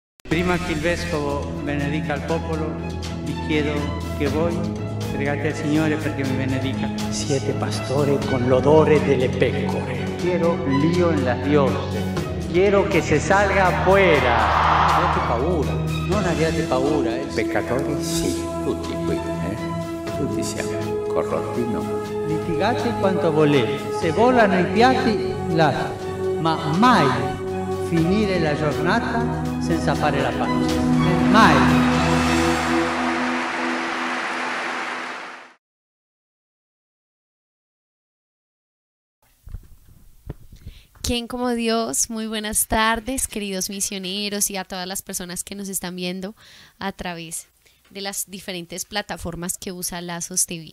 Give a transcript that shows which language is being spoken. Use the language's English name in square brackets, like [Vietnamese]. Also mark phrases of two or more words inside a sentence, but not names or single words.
[Italian] Prima che il Vescovo benedica il popolo, vi chiedo che voi pregate al Signore perché mi benedica. Siete pastore con l'odore delle pecore. [Spanish] Quiero lío en las dioses. Quiero que se salga afuera. [Italian] Abbiate paura. Non abbiate paura. Peccatori sì, tutti qui, Tutti siamo corrotti, no? Litigate quanto volete. Se volano i piatti, lasciate. Ma mai finire la giornata senza fare la pace. Mai. [Spanish] ¿Quién como Dios? Muy buenas tardes, queridos misioneros y a todas las personas que nos están viendo a través de las diferentes plataformas que usa Lazos TV.